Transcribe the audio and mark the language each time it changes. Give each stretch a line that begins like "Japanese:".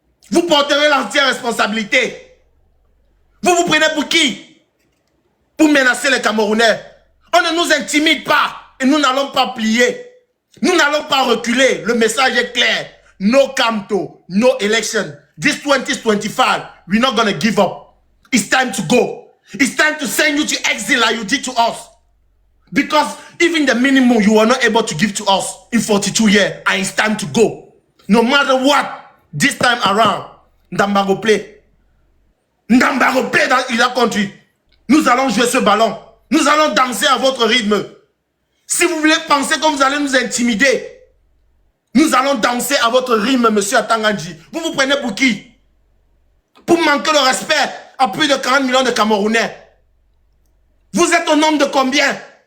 French: Vous porterez l'entière responsabilité. Vous vous prenez pour qui? Pour menacer les Camerounais. On ne nous intimide pas et nous n'allons pas plier. Nous n'allons pas reculer. Le message est clair.
English: No Kamto, no election. This 2025, we're not going to give up. It's time to go. It's time to send you to exile like you did to us. Because even the minimum you were not able to give to us in 42 years, and it's time to go. No matter what, this time around, Ndambago play. Ndambago play
French: dans la
English: country.
French: Nous allons jouer ce ballon. Nous allons danser à votre rythme. Si vous voulez penser que vous allez nous intimider, nous allons danser à votre rythme, monsieur Atangandji. Vous vous prenez pour qui? Pour manquer le respect à plus de 40 millions de Camerounais. Vous êtes au nombre de combien?